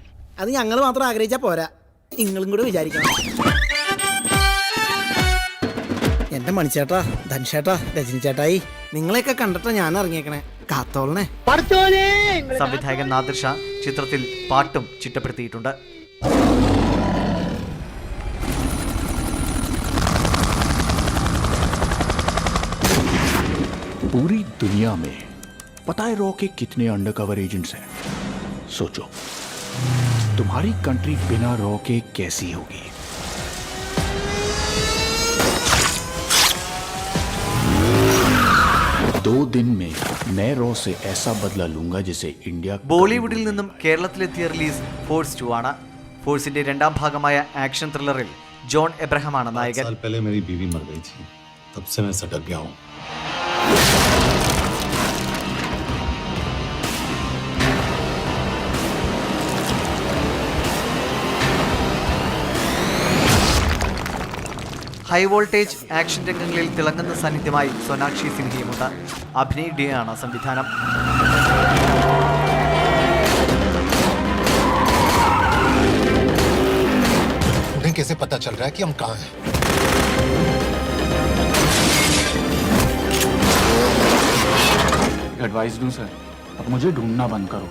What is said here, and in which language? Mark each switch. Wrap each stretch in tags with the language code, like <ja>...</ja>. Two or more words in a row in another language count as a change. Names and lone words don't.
<ml>അത് ഞങ്ങൾ മാത്രം ആഗ്രഹിച്ചാ പോരാ, നിങ്ങളും കൂടെ വിചാരിക്കണം. എന്റെ മണിച്ചേട്ടാ, ധൻഷേട്ടാ, രജനി ചേട്ടായി, നിങ്ങളെയൊക്കെ കണ്ടിട്ടാ ഞാൻ ഇറങ്ങിയേക്കണേ. കാത്തോളണേ. സംവിധായകൻ നാദിർ ഷാ ചിത്രത്തിൽ പാട്ടും ചിട്ടപ്പെടുത്തിയിട്ടുണ്ട്.</ml> <hi>पूरी दुनिया में पता है रॉ के कितने</hi> <en>undercover agents</en> <hi>हैं? सोचो तुम्हारी कंट्री बिना रॉ के कैसी होगी? दो दिन में मैं रॉ से ऐसा बदला लूंगा जिसे इंडिया.</hi> <ml>ബോളിവുഡിൽ നിന്നും കേരളത്തിലെത്തിയ റിലീസ് ഫോഴ്സ് 2 ആണ്. ഫോഴ്സിന്റെ രണ്ടാം ഭാഗമായ</ml> <en>action thriller</en> <ml>ജോൺ എബ്രഹാമാണ് നായകൻ.</ml> <hi>पहले मेरी बीवी मर गई थी, तब से मैं सटक गया हूँ.</hi> <en>high voltage</en> <ml>ആക്ഷൻ രംഗങ്ങളിൽ തിളങ്ങുന്ന സാന്നിധ്യമായി സോനാക്ഷി സിൻഹയുമുണ്ട്. അഭിനയ് ഡിയാണ് സംവിധാനം.</ml> <hi>उन्हें कैसे पता चल रहा है कि हम कहाँ हैं? एडवाइस दूं सर, अब मुझे ढूंढना बंद करो.</hi>